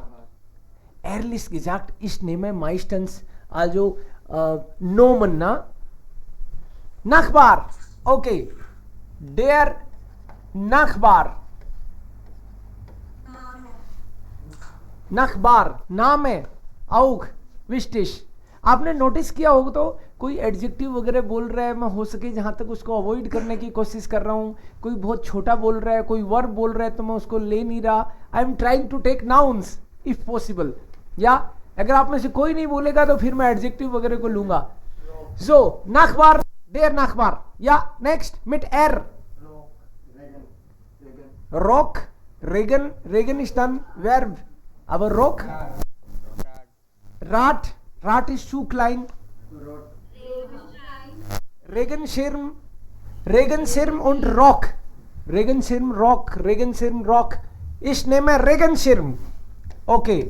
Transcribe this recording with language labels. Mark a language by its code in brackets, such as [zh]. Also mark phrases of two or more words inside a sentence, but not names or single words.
[de] Ehrlich gesagt, ich nehme meistens also Nomen, na? Nachbar. Okay. Der Nachbar. Nachbar. Name. auch wichtig. [hi] आपने नोटिस किया होगा तो कोई एडजेक्टिव वगैरह बोल रहा है, मैं हो सके जहाँ तक उसको अवॉइड करने की कोशिश कर रहा हूँ. कोई बहुत छोटा बोल रहा है, कोई वर्ब बोल रहा है तो मैं उसको ले नहीं रहा. [en] I am trying to take nouns if possible. [hi] या अगर आप में से कोई नहीं बोलेगा तो फिर मैं एडजेक्टिव वगैरह को लूंगा. [de] so Nachbar, der Nachbar. ja next mit R. Rock, Regen. Regen ist ein Verb. aber rock. Rat. Rat ist zu klein. Regenschirm. Regenschirm und Rock. Regenschirm, Rock. Regenschirm, Rock. Ich nehme Regenschirm. Okay.